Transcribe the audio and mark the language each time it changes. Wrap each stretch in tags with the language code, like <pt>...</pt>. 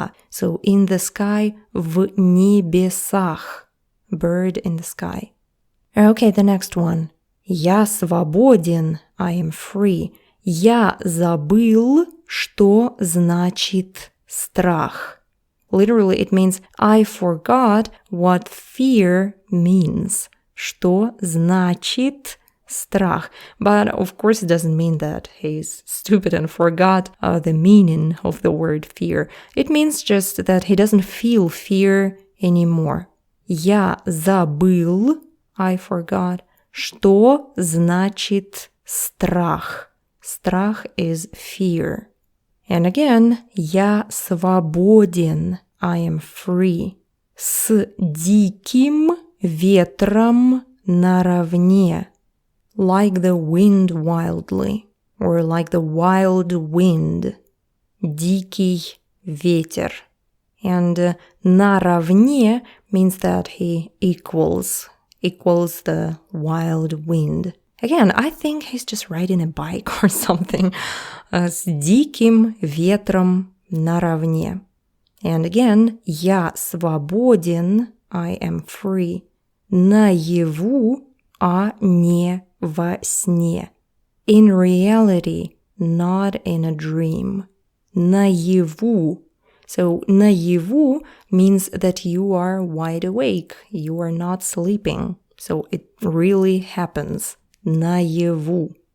<en>So in the sky,</en> <ru>в небесах.</ru> <en>Bird in the sky. Okay, the next one.</en> <ru>Я свободен,</ru> <en>I am free.</en> <ru>Я забыл, что значит страх.</ru> <en>Literally, it means I forgot what fear means.</en> <ru>Что значит страх?</ru> <en>But of course, it doesn't mean that he's stupid and forgot the meaning of the word fear. It means just that he doesn't feel fear anymore.</en> <ru>Я забыл,</ru> <en>I forgot,</en> <ru>что значит страх.</ru> <en>Страх is fear. And again,</en> <ru>я свободен,</ru> <en>I am free.</en> <ru>С диким ветром наравне.</ru> <en>Like the wind wildly, or like the wild wind.</en> <ru>Дикий ветер.</ru> <en>And наравне means that he equals the wild wind. Again, I think he's just riding a bike or something.</en> <ru>С диким ветром наравне.</ru> <en>And again,</en> <ru>я свободен,</ru> <en>I am free,</en> <ru>наяву, а не во сне.</ru> <en>In reality, not in a dream.</en> <ru>Наяву.</ru> <en>So наяву means that you are wide awake, you are not sleeping. So it really happens. Наяву.</en>